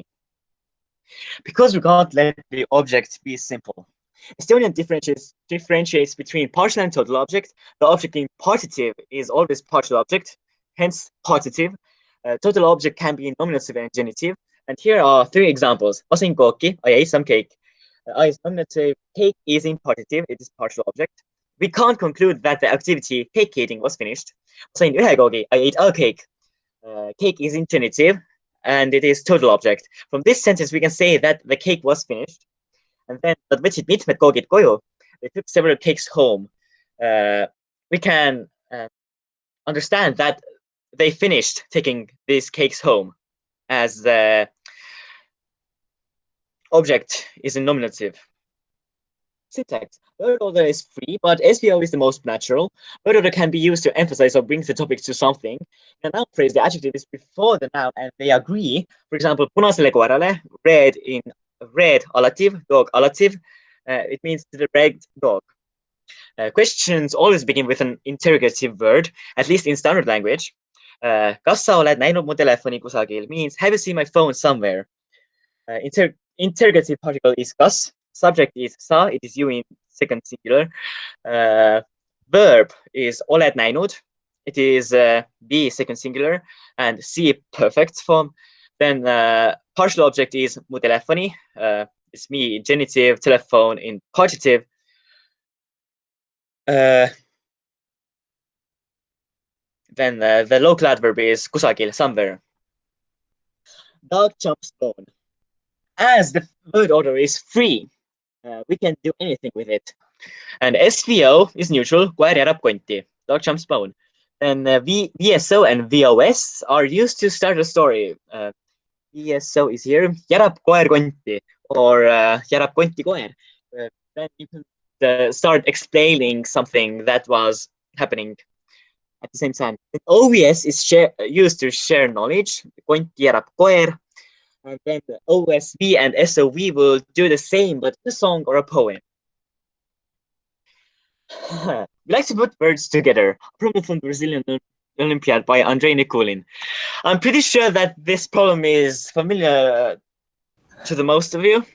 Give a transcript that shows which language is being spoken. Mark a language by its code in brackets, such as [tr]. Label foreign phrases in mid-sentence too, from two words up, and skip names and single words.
[en] Because we can't let the object be simple. Estonian differentiates between partial and total object. The object in partitive is always partial object, hence partitive. Total object can be nominative and genitive. And here are 3 examples. [et] Ma sõin kooki, [en] I ate some cake. I is nominative, cake is in partitive, it is partial object. We can't conclude that the activity cake eating was finished. [et] Ma sõin ühe koogi, [en] I ate a cake. Cake is in genitive, and it is total object. From this sentence, we can say that the cake was finished. And then [et] nad võtsid mitmed koogid koju. [en] They took several cakes home. We can understand that they finished taking these cakes home, as the object is in nominative. Syntax. Word order is free, but SVO is the most natural. Word order can be used to emphasize or bring the topic to something. In a noun phrase, the adjective is before the noun and they agree. For example, [et] punasele koerale, [en] red in red allative, dog allative. It means the red dog. Questions always begin with an interrogative word, at least in standard language. [et] Kas sa oled näinud mu telefoni kusagil [en] means have you seen my phone somewhere? Interrogative particle is kas. Subject is sa, it is you in second singular. Verb is [et] oled näinud. [en] It is be second singular and see perfect form. Then partial object is [et] mu telefoni. [en] It's me genitive, telephone in partitive. Then the local adverb is kusagil, somewhere. Dog jumps stone. As the word order is free, we can do anything with it. And SVO is neutral, [et] koer järab konti. [en] Dog jumps bone. And VSO and VOS are used to start a story. VSO is here, [et] järab koer konti, or järab konti koer. [en] Then you can start explaining something that was happening at the same time. And OVS is used to share knowledge. [et] Konti järab koer. [en] And then the OSV and SOV will do the same, but in a song or a poem. We like to put words together. Problem from the Brazilian Olympiad by Andrei Nikulin. I'm pretty sure that this problem is familiar to the most of you.